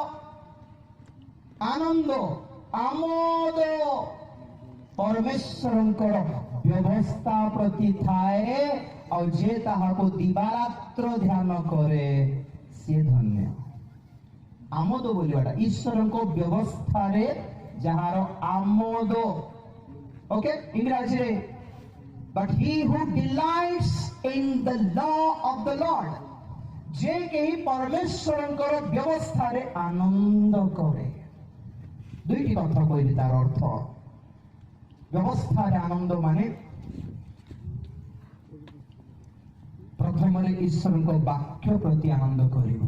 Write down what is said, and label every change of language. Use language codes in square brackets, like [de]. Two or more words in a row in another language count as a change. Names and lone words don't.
[or] ଆନନ୍ଦ ଆମୋଦ ପରମେଶ୍ୱରଙ୍କର ବ୍ୟବସ୍ଥା ପ୍ରତି ଥାଏ ଆଉ ଯେ ତାହାକୁ ଦିବାରାତ୍ର ଧ୍ୟାନ କରେ ସିଏ ଧନ୍ୟ। ଆମୋଦ ବୋଲିବାଟା ଈଶ୍ୱରଙ୍କ ବ୍ୟବସ୍ଥାରେ ଯାହାର ଆମୋଦ। [en] ଓକେ, ଇଂରାଜୀରେ but he who delights in the law of the Lord, [or] ଯେ କେହି ପରମେଶ୍ୱରଙ୍କର ବ୍ୟବସ୍ଥାରେ ଆନନ୍ଦ କରେ। ଦୁଇଟି କଥା କହିଲି ତାର ଅର୍ଥ। ବ୍ୟବସ୍ଥାରେ ଆନନ୍ଦ ମାନେ ପ୍ରଥମରେ ଈଶ୍ୱରଙ୍କ ବାକ୍ୟ ପ୍ରତି ଆନନ୍ଦ କରିବ।